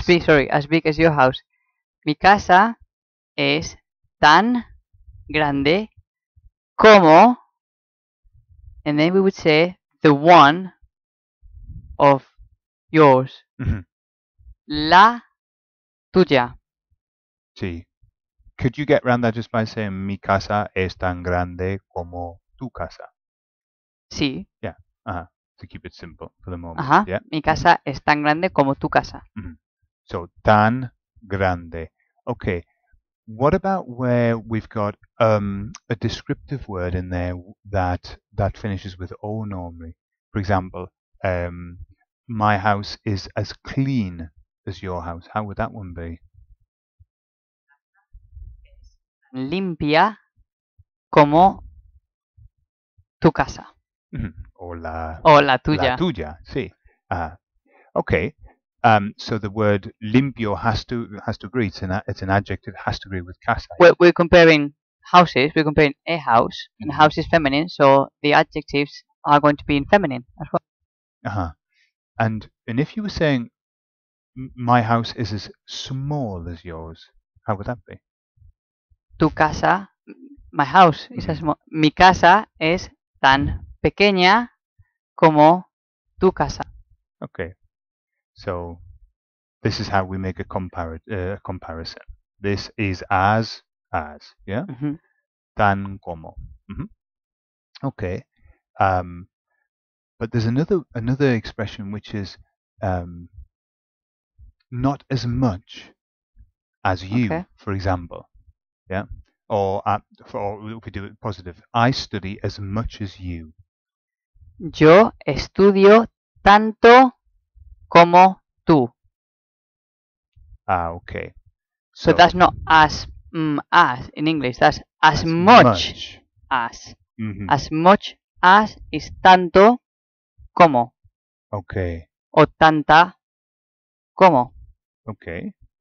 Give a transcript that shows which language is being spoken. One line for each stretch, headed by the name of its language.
English: As big as your house.
Spanish: Mi casa es tan grande como,
English: and then we would say the one of yours.
Spanish: La tuya. Sí.
English: Could you get around that just by saying
Spanish: mi casa es tan grande como tu casa? Sí.
English: Yeah. To keep it simple for the moment. Yeah.
Spanish: Mi casa es tan grande como tu casa.
English: So
Spanish: tan grande.
English: Okay. What about where we've got a descriptive word in there that finishes with o normally? For example, my house is as clean as your house. How would that one be?
Spanish: Limpia como tu casa. Or la tuya. La tuya, sí. Okay.
English: So the word limpio has to agree. It's an adjective. Has to agree with casa. We're comparing houses. We're comparing a house, and a house is feminine, so the adjectives are going to be in feminine as well. And if you were saying my house is as small as yours, how would that be?
Spanish: Tu casa,
English: my house is as small.
Spanish: Mi casa es tan pequeña como tu casa.
English: Okay. So this is how we make a comparison. This is as, yeah?
Spanish: Tan como.
English: Okay. But there's another expression which is not as much as you, for example. Yeah? Or if we do it positive, I study as much as you.
Spanish: Yo estudio tanto como tú.
English: Okay. So that's not as in English. That's as much as. As much as is
Spanish: tanto como.
English: Okay.
Spanish: O tanta como.
English: Okay.